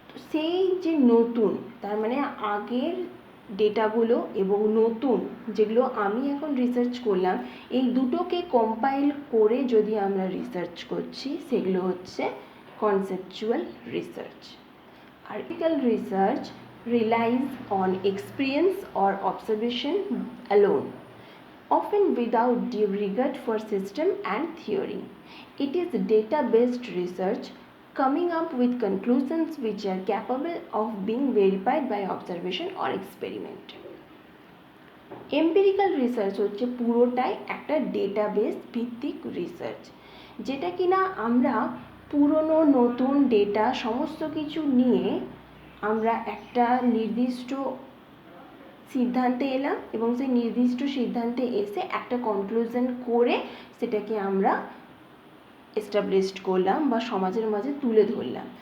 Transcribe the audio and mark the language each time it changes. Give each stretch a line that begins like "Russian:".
Bangla: সেই যে নতুন, তার মানে আগের ডেটাগুলো এবং নতুন যেগুলো আমি এখন রিসার্চ করলাম, এই দুটোকে কম্পাইল করে যদি আমরা রিসার্চ করছি, সেগুলো হচ্ছে conceptual research.
English: Article research relies on experience or observation alone, often without due regard for system and theory. It is data-based research coming up with conclusions which are capable of being verified by observation or experiment.
Bangla: Empirical research হচ্ছে পুরোটাই একটা database ভিত্তিক research, যেটা কিনা আমরা পুরনো নতুন data সমস্ত কিছু নিয়ে আমরা একটা নির্দিষ্ট সিদ্ধান্তে এলাম, এবং সেই নির্দিষ্ট সিদ্ধান্তে এসে একটা কনক্লুশন করে সেটাকে আমরা এস্টাবলিশড করলাম বা সমাজের মাঝে তুলে ধরলাম।